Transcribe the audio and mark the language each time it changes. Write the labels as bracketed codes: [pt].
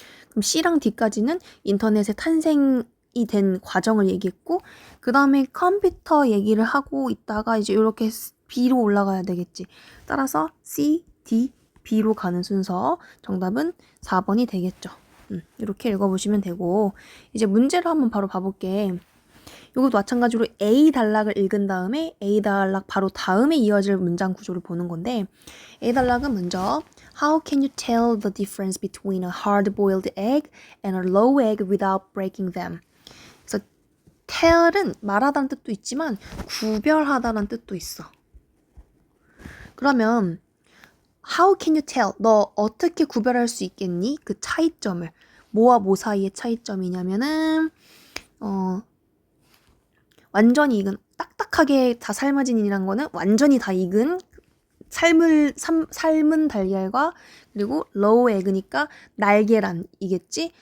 [ko] 그럼 C랑 D까지는 인터넷의 탄생이 된 과정을 얘기했고 그 다음에 컴퓨터 얘기를 하고 있다가 이제 이렇게 B로 올라가야 되겠지. 따라서 C, D, B로 가는 순서 정답은 4번이 되겠죠. 이렇게 읽어보시면 되고 이제 문제를 한번 바로 봐볼게. 이것도 마찬가지로 A 단락을 읽은 다음에 A 단락 바로 다음에 이어질 문장 구조를 보는 건데 A 단락은 먼저 [en] How can you tell the difference between a hard-boiled egg and a raw egg without breaking them? [ko] 그래서 tell은 말하다는 뜻도 있지만 구별하다는 뜻도 있어. [en] 그러면 How can you tell? [ko] 너 어떻게 구별할 수 있겠니? 그 차이점을. 뭐와 뭐 사이의 차이점이냐면은 완전히 익은, 딱딱하게 다 삶아진이라는 거는 완전히 다 익은 삶은 달걀과 그리고 로우 에그니까 날계란이겠지?